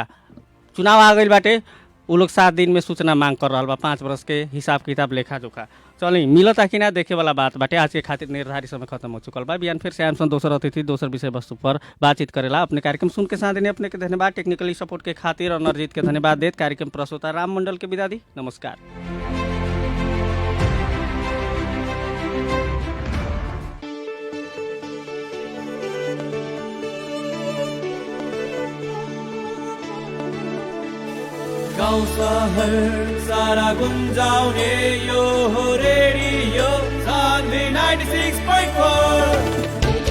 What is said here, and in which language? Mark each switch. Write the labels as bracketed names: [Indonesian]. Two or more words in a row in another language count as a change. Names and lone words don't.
[Bhojpuri] चुनाव आ गई बाटे, उ लोग 7 दिन में सूचना मांग कर रहा बा, 5 वर्ष के हिसाब किताब लेखा जोखा। चलिए मिलता कि ना देखे वाला बात बाटे। आज के खातिर निर्धारित समय खत्म हो चुकल बा। बिहान फिर से आमसन दोसर अतिथि दोसर विषय वस्तु पर बातचीत करेला। अपने कार्यक्रम सुन के साथ देने अपने के धन्यवाद, [English] technically support [Bhojpuri] के खातिर और नरजीत के धन्यवाद देत कार्यक्रम प्रस्तुता राम मंडल के विदा दी। नमस्कार। [Nepali] गाउँ सहर सारा गुन्जाउने यो हो रेडियो सान्वी 96.4।